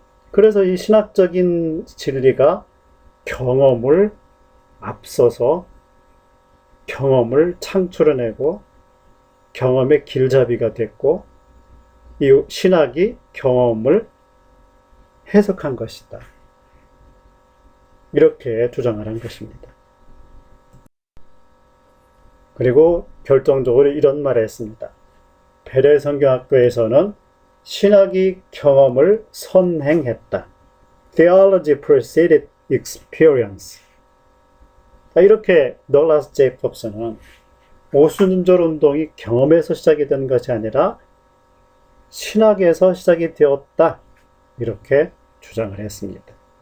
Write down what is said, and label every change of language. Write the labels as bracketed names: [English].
[Korean] 그래서 이 신학적인 진리가 경험을 앞서서 경험을 창출해내고 경험의 길잡이가 됐고 이 신학이 경험을 해석한 것이다. 이렇게 주장을 한 것입니다. 그리고 결정적으로 이런 말을 했습니다. 베레 성경학교에서는 신학이 경험을 선행했다. [English] Theology preceded experience. [Korean] 이렇게 더글라스 제이콥스는 오순절 운동이 경험에서 시작이 된 것이 아니라 신학에서 시작이 되었다. 이렇게 주장을 했습니다.